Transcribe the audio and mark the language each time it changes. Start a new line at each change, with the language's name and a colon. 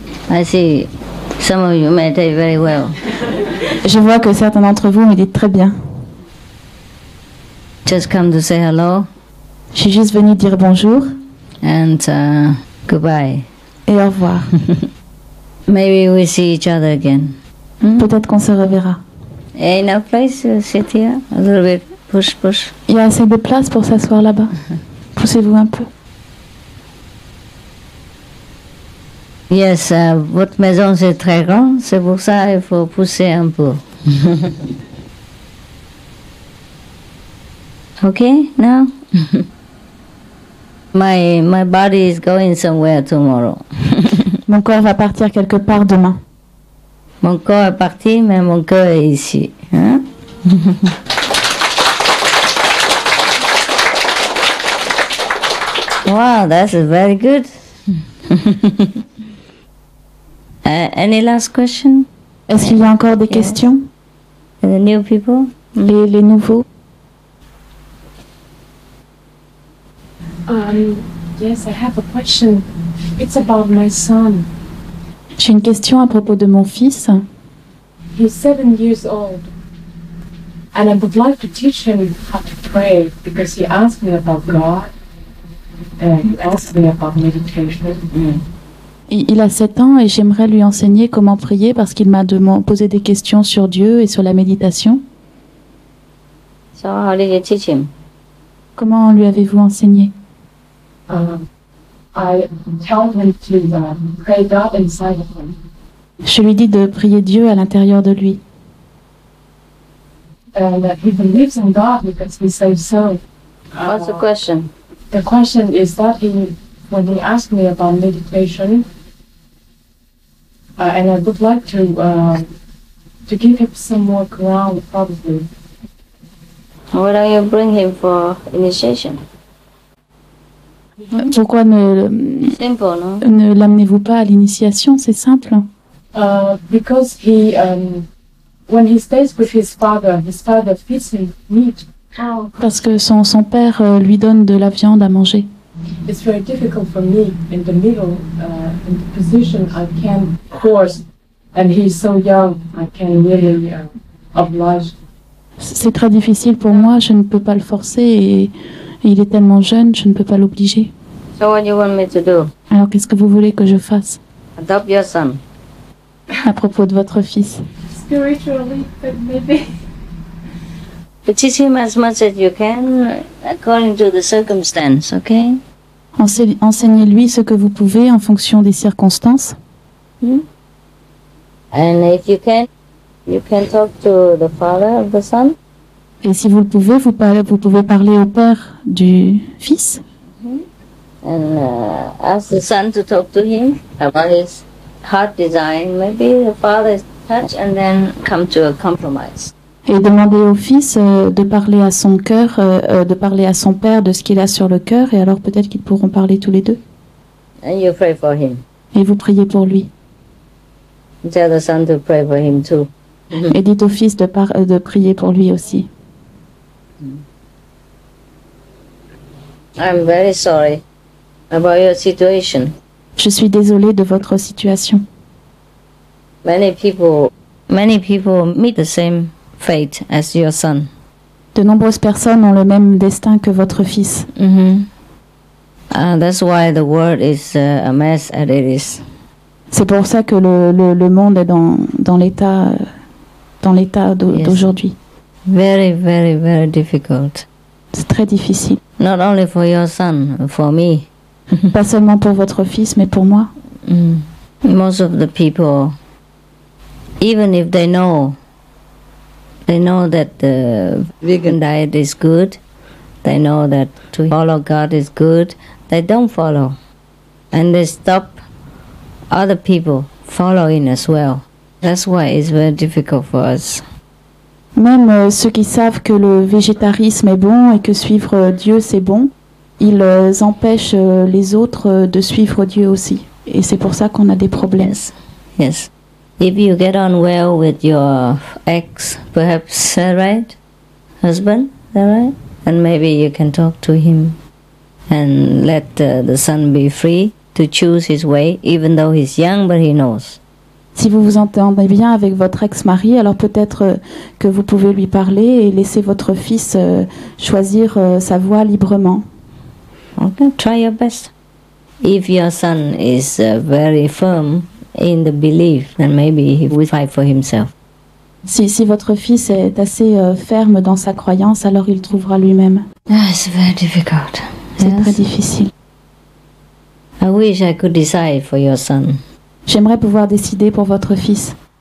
English: I see some of you meditate very well.
French: Je vois que certains d'entre vous méditent très bien.
English: Just come to say hello.
French: Je suis juste venue dire bonjour.
English: And goodbye.
French: Et au revoir.
English: Maybe we see each other again.
French: Peut-être qu'on se reverra.
English: Enough place to sit here? A little bit. Push.
French: Il y a assez de place pour s'asseoir là-bas. Poussez-vous un peu. Yes, votre maison c'est très grand, c'est pour ça il faut pousser un peu.
English: Okay, now? my body is going somewhere tomorrow.
French: Mon corps va partir quelque part demain. Mon corps est parti, mais mon cœur est ici. Hein?
English: Wow, that's very good. Any last question?
French: Est-ce qu'il y a encore des questions?
English: The new people?
French: Les nouveaux?
English: Yes, I have a question. It's about my son.
French: J'ai une question à propos de mon fils.
English: He's 7 years old. And I would like to teach him how to pray because he asked me about God. And he asked me about meditation.
French: Il a 7 ans et j'aimerais lui enseigner comment prier parce qu'il m'a posé des questions sur Dieu et sur la méditation.
English: So how did you teach him?
French: Comment lui avez-vous enseigné?
English: I tell him to pray God inside of him.
French: Je lui dis de prier Dieu à l'intérieur de lui.
English: And he believes in God because he says so. What's the question? The question is that when he asked me about meditation, and I would like to give him some more ground, probably. Why don't you bring him for initiation?
French: Pourquoi
English: Simple, no?
French: ne l'amenez-vous pas à l'initiation? C'est simple.
English: Because when he stays with his father feeds him meat.
French: Parce que son père lui donne de la viande à manger.
English: It's very difficult for me in the middle, in the position I can force, and he's so young, I can really oblige.
French: C'est très difficile pour moi, je ne peux pas le forcer et il est tellement jeune, je ne peux pas l'obliger.
English: So what do you want me to do?
French: Alors qu'est-ce que vous voulez que je fasse?
English: Adopt your son.
French: À propos de votre fils.
English: Spiritually, but maybe. Teach him as much as you can, according to the circumstance, okay?
French: Enseignez-lui ce que vous pouvez en fonction des circonstances.
English: And if you can talk to the father of the son.
French: Et si vous le pouvez, vous pouvez parler au père du fils.
English: And ask the son to talk to him about his heart design. Maybe the father is touched and then come to a compromise.
French: Et demander au fils de parler à son cœur, de parler à son père de ce qu'il a sur le cœur, et alors peut-être qu'ils pourront parler tous les deux.
English: And you pray for him.
French: Et vous priez pour lui.
English: Tell the son to pray for him too.
French: Et dites au fils de prier pour lui aussi.
English: I'm very sorry about your situation.
French: Je suis désolée de votre situation.
English: Many people meet the same fate as your son.
French: De nombreuses personnes ont le même destin que votre fils.
English: That's why the world is a mess as it is.
French: C'est pour ça que le monde est dans l'état d'aujourd'hui.
English: Very, very, very difficult.
French: C'est très difficile.
English: Not only for your son, for me.
French: Pas seulement pour votre fils, mais pour moi.
English: Most of the people, even if they know that the vegan diet is good, they know that to follow God is good, they don't follow. And they stop other people following as well. That's why it's very difficult for us.
French: Même ceux qui savent que le végétarisme est bon et que suivre Dieu c'est bon, ils empêchent les autres de suivre Dieu aussi. Et c'est pour ça qu'on a des problèmes.
English: Yes. If you get on well with your ex, perhaps, right? Husband, right? And maybe you can talk to him and let the son be free to choose his way, even though he's young, but he knows.
French: Si vous vous entendez bien avec votre ex-mari, alors peut-être que vous pouvez lui parler et laisser votre fils choisir sa voie librement.
English: Okay, try your best. If your son is very firm in the belief, then maybe he will fight for himself.
French: Si votre fils est assez ferme dans sa croyance, alors il trouvera lui-même.
English: It's very difficult.
French: C'est très difficile.
English: I wish I could decide for your son.
French: J'aimerais pouvoir décider pour votre fils.